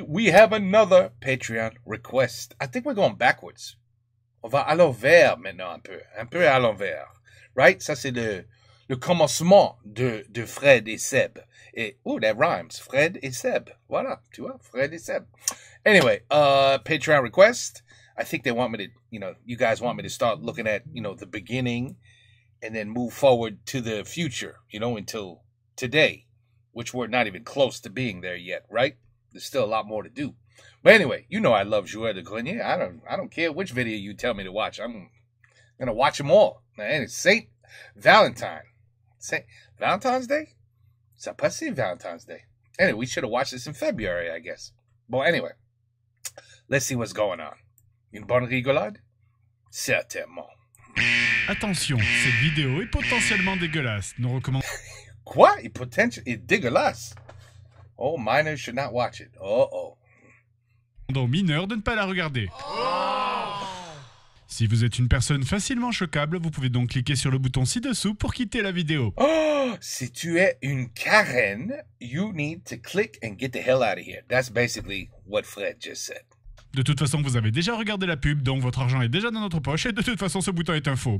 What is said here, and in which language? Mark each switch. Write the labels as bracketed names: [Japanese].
[English] We have another Patreon request. I think we're going backwards. [French] On va à l'envers maintenant un peu à l'envers. [English] Right? [French] Ça, c'est le commencement de Fred et Seb. Et, [English] that rhymes. [French] Fred et Seb. Voilà, tu vois, Fred et Seb. [English] Anyway, Patreon request. I think they want me to, you guys want me to start looking at, the beginning and then move forward to the future, until today, which we're not even close to being there yet, right? There's still a lot more to do. But anyway, I love Joueur de Grenier. I don't care which video you tell me to watch. I'm going to watch them all. And it's St. Valentine. St. Valentine's Day? [French] Ça passe Valentine's Day. [English] Anyway, we should have watched this in February, I guess. Well, anyway, let's see what's going on. [French] Une bonne rigolade? Certainement. Attention, cette vidéo est potentiellement dégueulasse. Nous recommandons... Quoi? [English] It's dégueulasse? Oh, minors should not watch it. Uh-oh. [French] Aux mineurs de ne pas la regarder. Si vous êtes une personne facilement choquable, vous pouvez donc cliquer sur le bouton ci-dessous pour quitter la vidéo. [English] Oh, [French] si tu es une Karen, [English] you need to click and get the hell out of here. That's basically what Fred just said. [French] De toute façon, vous avez déjà regardé la pub, donc votre argent est déjà dans notre poche, et de toute façon, ce bouton est un faux.